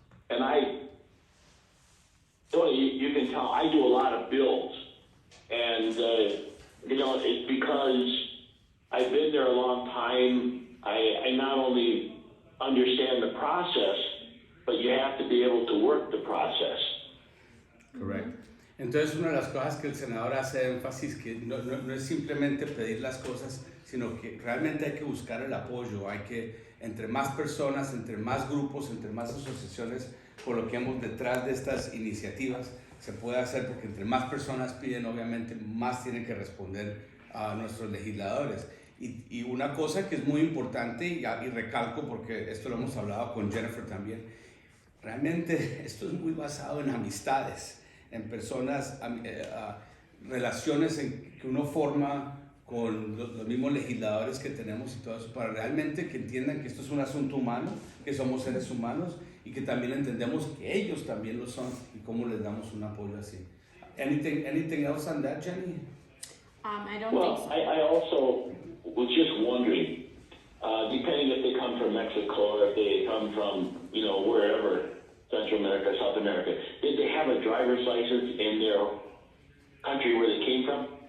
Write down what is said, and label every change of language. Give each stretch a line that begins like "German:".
English: And Tony, you can tell I do a lot of bills. And, it's because I've been there a long time. I not only understand the process, but you have to be able to work the process.
Spanish: Correcto. Entonces, una de las cosas que el senador hace énfasis que no es simplemente pedir las cosas, sino que realmente hay que buscar el apoyo, hay que, entre más personas, entre más grupos, entre más asociaciones, coloquemos detrás de estas iniciativas, se puede hacer porque entre más personas piden, obviamente, más tienen que responder a nuestros legisladores. Y una cosa que es muy importante, y recalco porque esto lo hemos hablado con Jennifer también, realmente esto es muy basado en amistades, en personas, relaciones que uno forma con los mismos legisladores que tenemos y todo eso, para realmente que entiendan que esto es un asunto humano, que somos seres humanos y que también entendemos que ellos también lo son y cómo les damos un apoyo así.
English: Anything else on that, Jenny? I don't Well, think so. I also was just wondering, depending if they come from Mexico or if they come from, wherever, Central America, South America, did they have a driver's license in their country where they came from?